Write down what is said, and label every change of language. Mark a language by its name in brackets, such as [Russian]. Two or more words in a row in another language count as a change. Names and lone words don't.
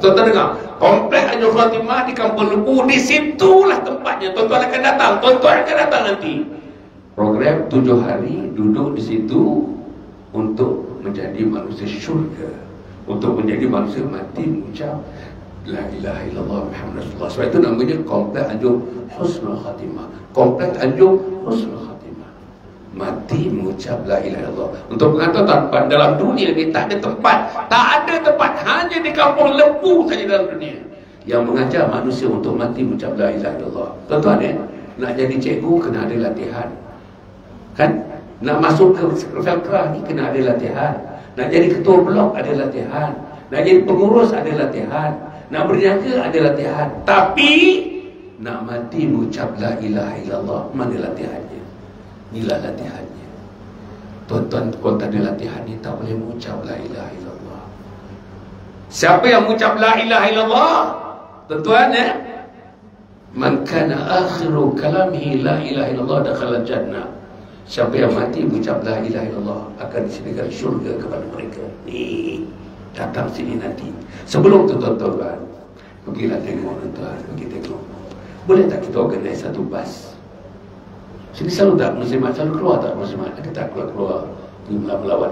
[Malay] Tuan-tuan dengar, Kompleks Anjung Husnul Khatimah di Kampung Lembu. Disitulah tempatnya. Tuan-tuan akan datang. Tuan-tuan akan datang nanti. Program 7 hari duduk di situ untuk menjadi manusia syurga, untuk menjadi manusia mati mengucap [Arabic] لا إله إلا الله محمد رسول الله. [Malay] Sebab itu namanya Kompleks Anjung Husnul Khatimah. Kompleks Anjung Husnul Khatimah. Mati mengucap [Arabic] لا إله إلا الله. [Malay] Untuk mengatakan dalam dunia ni tak ada tempat. Tak ada tempat. Hanya di Kampung Lembu saja dalam dunia yang mengajar manusia untuk mati mengucap [Arabic] لا إله إلا الله. [Malay] Tuan-tuan nak jadi cikgu kena ada latihan. Kan? Nak masuk ke Felkrah ni kena ada latihan. Nak jadi ketua blok ada latihan. Nak jadi pengurus ada latihan. Nak berniaga ada latihan. Tapi nak mati mengucap [Arabic] لا إله إلا الله, [Malay] mana latihannya? Inilah latihannya. Tuan-tuan, kalau tak ada latihan ni tak boleh mengucap [Arabic] لا إله إلا الله. [Malay] Siapa yang mengucap [Arabic] لا إله إلا الله? Tuan-tuan من كان آخر كلامه لا إله إلا الله دخل جنة. Siapa yang mati mengucap لا إله إلا الله akan disediakan syurga kepada mereka. Ni datang sini nanti. Sebelum tu tuan-tuan, pergilah tengok tuan-tuan, pergi tengok. Boleh tak kita organize satu bas? Sini selalu tak muslimat, selalu keluar tak muslimat? Ada tak keluar pergi melawat?